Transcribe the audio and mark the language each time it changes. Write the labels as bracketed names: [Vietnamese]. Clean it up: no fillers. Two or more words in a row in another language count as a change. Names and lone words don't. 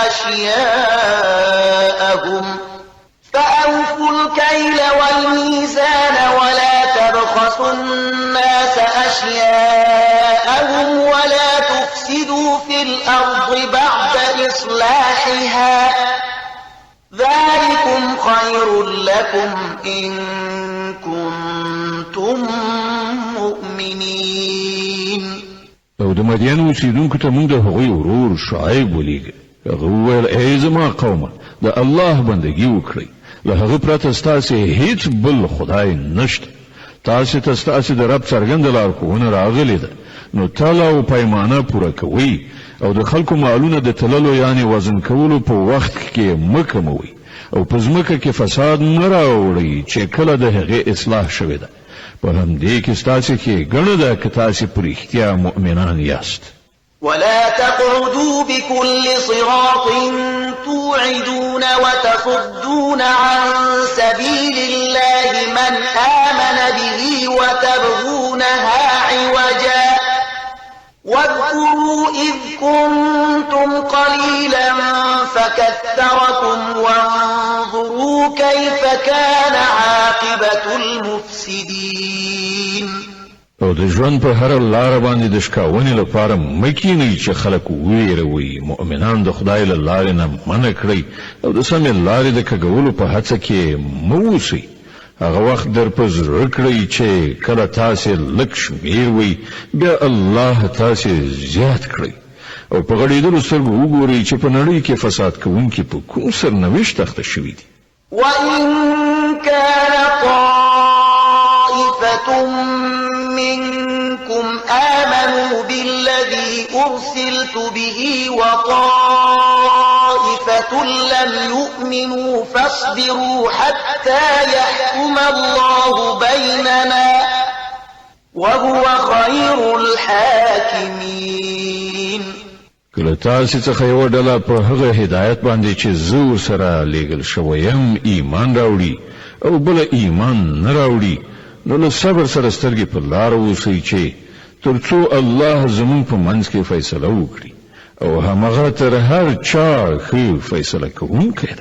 [Arabic] أشياءهم ولا تفسدوا في الأرض بعد إصلاحها ذلكم خير لكم إن كنتم مؤمنين. [Pashto] او د مدین اوسیدونکو ته موږ د هغوی ورور شعیب ولیږه. هغه وویل ای زما قومه د الله بندګي وکړئ، له هغه پرته ستاسې هیڅ بل خدای نشته. تاسې ته ستاسې د رب څرګنده لارښوونه راغلې ده، نو تله او پیمانه پوره کوئ او د خلکو مالونه د تللو یعنی وزن کولو په وخت کې مه کموئ او په ځمکه کې فساد مه راوړئ چې کله د هغې اصلاح شوې ده. په همدې کې ستاسې ښېګڼه ده که تاسې په رښتیا مؤمنان یاست. [Arabic] ولا تقعدوا بكل صراط توعدون وتصدون عن سبيل الله من آمن به وتبغونها عوجا واذكروا إذ كنتم قليلا فكثركم وانظروا كيف كان عاقبة المفسدين. [Pashto] او د ژوند په هر لار باندې د شکاونې لپاره مکینی چې خلک ویروي، مؤمنان د خدای له لارې نه منع کړئ او د سمې لارې د کږولو په هڅه کې مه اوسئ. هغه وخت در په زړه کړئ چې کله تاسې لږ شمېر وئ بیا الله تاسې زیات کړئ او په غړېدلو سترګو وګورئ چې په نړۍ کې فساد کوونکي په کوم سرنوشت اخته شوي دي. [Arabic] وإن كان طائفة منكم آمنوا بالذي أرسلت به وطائفة لم يؤمنوا فاصبروا حتى يحكم الله بيننا وهو خير الحاكمين. [Pashto] کله تاسې څخه یوه ډله په هغه هدایت باندې چې زه ورسره لیږل شوی یم ایمان راوړي او بله ایمان نه راوړي، نو له صبر سره سترګې په لاره اوسئ چې تر څو الله زموږ په منځ کې فیصله وکړي او همغه تر هر چا ښه فیصله کوونکی دی.